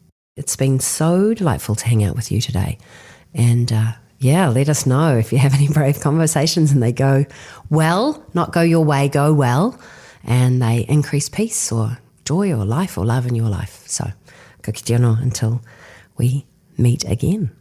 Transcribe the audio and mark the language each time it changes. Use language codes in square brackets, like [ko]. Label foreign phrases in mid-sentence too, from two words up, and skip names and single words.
[en] It's been so delightful to hang out with you today. And let us know if you have any brave conversations and they go well, not go your way, go well, and they increase peace or joy or life or love in your life. So, [mi] ka kite anō [en] until we meet again.